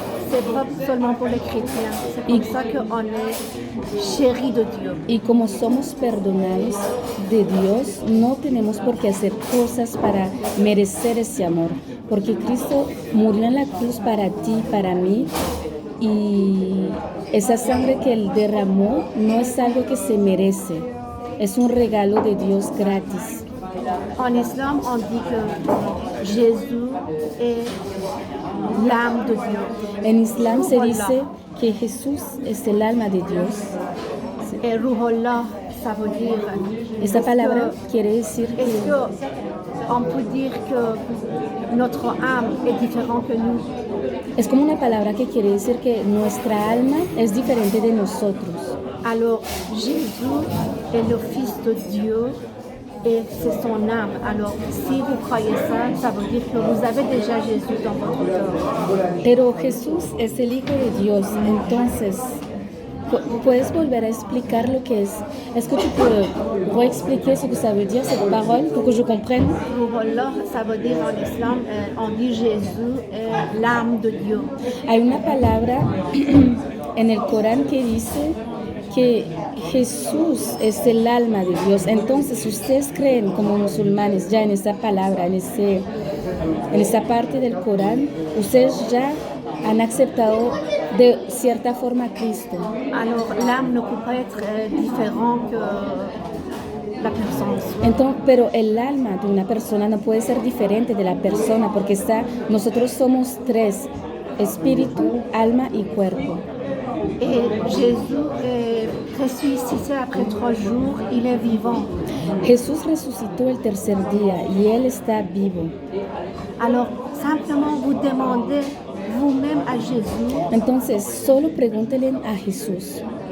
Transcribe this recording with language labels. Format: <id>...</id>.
<fr>C'est pas seulement pour les chrétiens, c'est comme ça qu'on est chéris de Dieu.</fr> <es>Y como somos perdonados de Dios, no tenemos por qué hacer cosas para merecer ese amor, porque Cristo murió en la cruz para ti, para mí, y esa sangre que Él derramó no es algo que se merece, es un regalo de Dios gratis.</es> <fr>En islam, on dit que Jésus est l'âme de Dieu.</fr> <es>En Islam se dice que Jesús es el alma de Dios.</es> <fr>Et Ruhollah, ça veut dire...</fr> <es>Esta palabra quiere decir</es> <fr>Est-ce qu'on peut dire que notre âme est différente que nous?</fr> <es>es como una palabra que quiere decir que nuestra alma es diferente de nosotros.</es> <fr>Alors, Jésus est le Fils de Dieu et c'est son âme. Alors, si vous croyez ça, ça veut dire que vous avez déjà Jésus dans votre cœur.</fr> <es>Pero Jesús es el Hijo de Dios, entonces, ¿puedes volver a explicar lo que es?</es> <fr>Est-ce que tu peux réexpliquer ce que ça veut dire, cette parole, pour que je comprenne? Ruhollah, ça veut dire en islam, on dit Jésus est l'âme de Dieu.</fr> <es>Hay una palabra en el Corán que dice que Jesús es el alma de Dios. Entonces, ¿ustedes creen como musulmanes ya en esa palabra, en esa parte del Corán? ¿Ustedes ya han aceptado de cierta forma a Cristo?</es> <fr>Alors, l'âme ne peut pas être différent que la personne.</fr> <es>Entonces, pero el alma de una persona no puede ser diferente de la persona porque nosotros somos tres, espíritu, alma y cuerpo.</es> <fr>Et Jésus est ressuscité après 3 jours, il est vivant.</fr> <es>Jesús resucitó el tercer día y Él está vivo.</es> <fr>Alors, simplement vous demandez vous-même à Jésus,</fr> <es>Entonces, solo pregúntenle a Jesús,</es>